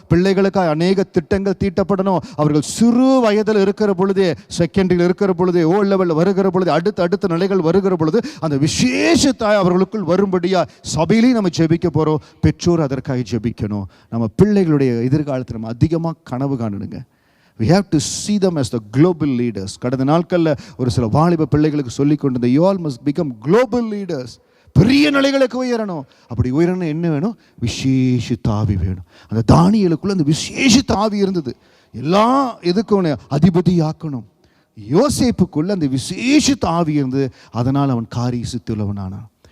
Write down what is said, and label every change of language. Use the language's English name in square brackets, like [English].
[Tamil] பிள்ளைகளுக்காக அநேக திட்டங்கள் தீட்டப்படணும். அவர்கள் சிறு வயதில் இருக்கிற பொழுதே, செகண்டரியில் இருக்கிற பொழுதே, ஓ லெவலில் வருகிற பொழுது, அடுத்த நிலைகள் வருகிற பொழுது அந்த விசேஷ தாய் அவர்களுக்குள் வரும்படியா சபையிலையும் நம்ம ஜெபிக்க போகிறோம். பெற்றோர் அதற்காக ஜெபிக்கணும். நம்ம பிள்ளைகளுடைய எதிர்காலத்தில் நம்ம அதிகமாக கனவு காணணுங்க. [English] We have to see them as the global leaders. [Tamil] கடந்த நாட்களில் ஒரு சில வாலிப பிள்ளைகளுக்கு சொல்லிக் கொண்டிருந்த, [English] you all must become global leaders. [Tamil] பெரிய நிலைகளுக்கு உயரணும். அப்படி உயரணும் என்ன வேணும்? விசேஷ தாவி வேணும். அந்த தானியேலுக்குள்ள அந்த விசேஷ தாவி இருந்தது. எல்லா எதுக்கும் அதிபதி ஆக்கணும். யோசேப்புக்குள்ள அந்த விசேஷ தாவி இருந்தது, அதனால் அவன் காரிய சித்துள்ளவனானான்.